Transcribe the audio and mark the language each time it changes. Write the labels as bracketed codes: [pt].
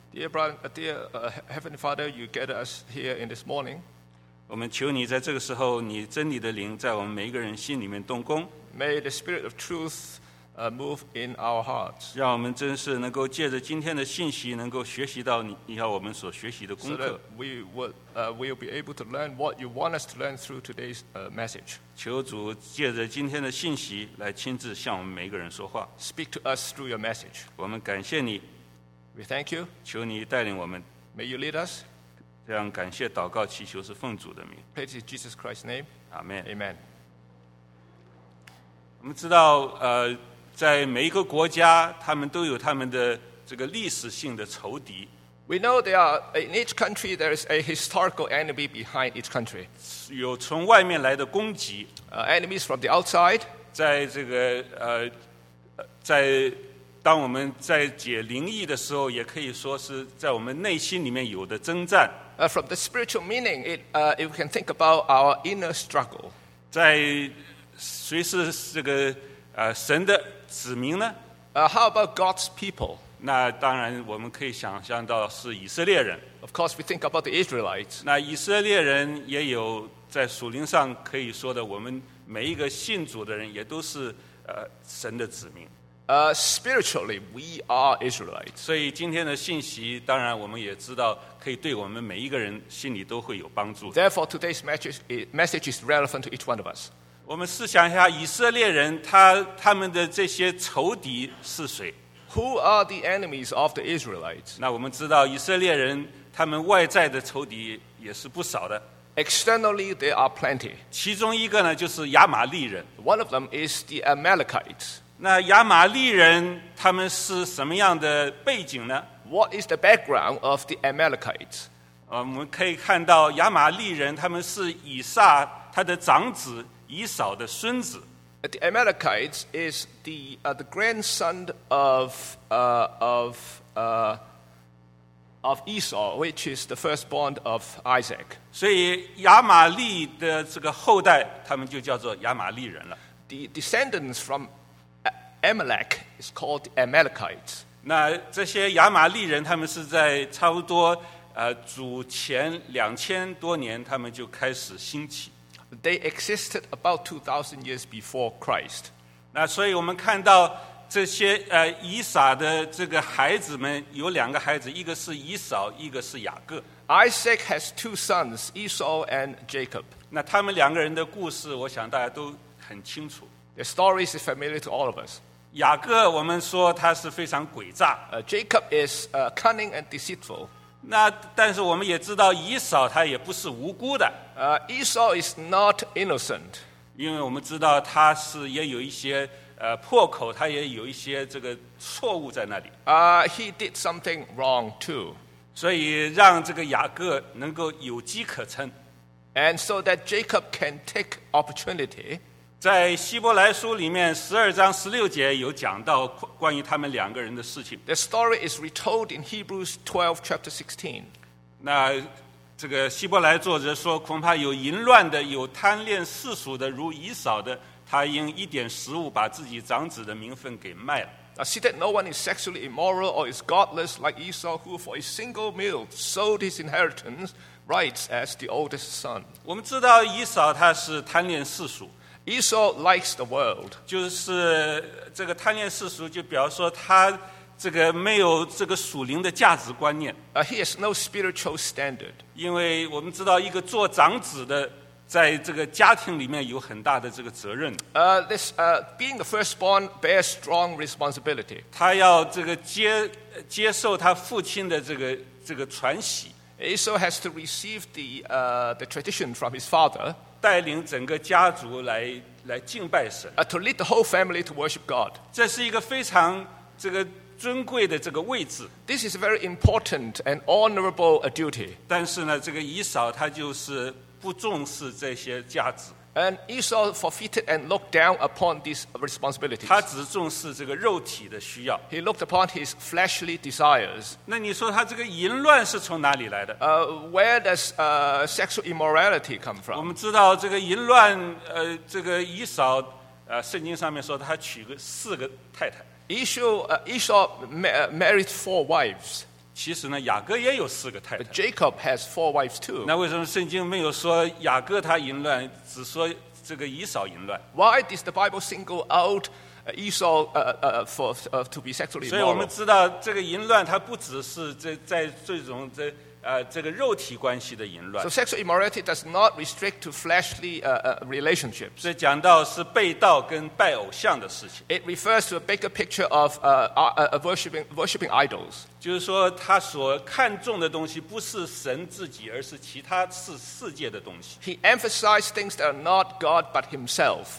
[en] Dear Heavenly Father, you get us here in this morning。 [zh] 我们求你在这个时候，你真理的灵在我们每一个人心里面动工。 [en] May the Spirit of Truth move in our hearts。 [zh] 让我们真是能够借着今天的信息，能够学习到你要我们所学习的功课。 [en] We will be able to learn what you want us to learn through today's message。 [zh] 求主借着今天的信息来亲自向我们每个人说话。 [en] Speak to us through your message。 [zh] 我们感谢你。 [en] We thank you。 [zh] 求你带领我们。 [en] May you lead us。 [zh] 这样感谢祷告祈求是奉主的名。 [en] Praise in Jesus Christ's name。 Amen。 Amen。 [zh] 我们知道，在每一个国家，他们都有他们的这个历史性的仇敌。 [en] We know there are in each country there is a historical enemy behind each country. [zh] 有从外面来的攻击。 [en] Enemies from the outside. [zh] 在这个在当我们在解灵异的时候，也可以说是在我们内心里面有的征战。 [en] From the spiritual meaning, if we can think about our inner struggle. [zh] 在谁是这个神的子民呢？ [en] How about God's people? [zh] 那当然，我们可以想象到是以色列人。 [en] Of course, we think about the Israelites. [zh] 那以色列人也有在属灵上可以说的，我们每一个信主的人也都是神的子民。 [en] Spiritually, we are Israelites. [zh] 所以今天的信息，当然我们也知道，可以对我们每一个人心里都会有帮助。 [en] Therefore, today's message is relevant to each one of us. [zh] 我们试想一下，以色列人他们的这些仇敌是谁 [en] ？Who are the enemies of the Israelites？ [zh] 那我们知道以色列人他们外在的仇敌也是不少的。 [en] Externally, there are plenty。 [zh] 其中一个呢就是亚玛利人。 [en] One of them is the Amalekites。 [zh] 那亚玛利人他们是什么样的背景呢 [en] ？What is the background of the Amalekites？ [zh] 我们可以看到亚玛利人他们是以撒他的长子。以扫的孙子 [en] ，The Amalekites is the grandson of Esau, which is the firstborn of Isaac. [zh] 所以亚玛利的这个后代，他们就叫做亚玛利人了。 [en] The descendants from Amalek is called Amalekites. [zh] 那这些亚玛利人，他们是在差不多主前2000多年，他们就开始兴起。 [en] They existed about 2,000 years before Christ. [zh] 那所以我们看到这些以撒的这个孩子们有两个孩子，一个是以扫，一个是雅各。 [en] Isaac has two sons, Esau and Jacob. [zh] 那他们两个人的故事，我想大家都很清楚。 [en] The story is familiar to all of us. [zh] 雅各，我们说他是非常诡诈。 [en] Jacob is cunning and deceitful. [zh] 那但是我们也知道以扫他也不是无辜的。 [en] Esau is not innocent. [zh] 因为我们知道他是也有一些破口，他也有一些这个错误在那里。 [en] He did something wrong too. [zh] 所以让这个雅各能够有机可乘。 [en] And so that Jacob can take opportunity. [zh] 在希伯来书里面12:16有讲到关于他们两个人的事情。 [en] The story is retold in Hebrews 12:16. [zh] 那这个希伯来作者说，恐怕有淫乱的，有贪恋世俗的，如以扫的，他因一点食物把自己长子的名分给卖了。 [en] See that no one is sexually immoral or is godless like Esau, who for a single meal sold his inheritance rights as the oldest son. [zh] 我们知道以扫他是贪恋世俗。 [en] Esau likes the world. [zh] 就是这个贪恋世俗，就比方说他这个没有这个属灵的价值观念。 [en] He has no spiritual standard. [zh] 因为我们知道一个做长子的在这个家庭里面有很大的这个责任。 [en] Being the firstborn bears strong responsibility. [zh] 他要这个接受他父亲的这个传习。 [en] Esau has to receive the tradition from his father. [zh] 带领整个家族来来敬拜神。 [en] To lead the whole family to worship God. [zh] 这是一个非常这个尊贵的这个位置。 [en] This is a very important and honorable a duty. [zh] 但是呢，这个以扫他就是不重视这些价值。 [en] And Esau forfeited and looked down upon these responsibilities. [zh] 他只重视这个肉体的需要。 [en] He looked upon his fleshly desires. [zh] 那你说他这个淫乱是从哪里来的？ [en] Where does sexual immorality come from? [zh] 我们知道这个淫乱，这个以扫，圣经上面说他娶个四个太太。 [en] Esau married four wives. [zh] 其实呢，雅各也有四个太太。 [en] But Jacob has four wives too. [zh] 那为什么圣经没有说雅各他淫乱？只说这个以扫淫乱。 [en] Why does the Bible single out Esau to be sexually immoral? [zh] 所以我们知道这个淫乱它不只是在这种这个肉体关系的淫乱。 [en] So sexual immorality does not restrict to fleshly relationships. [zh] 这讲到是背道跟拜偶像的事情。 [en] It refers to a bigger picture of worshiping idols. [zh] 就是说他所看重的东西不是神自己，而是其他是世界的东西。 [en] He emphasized things that are not God but himself.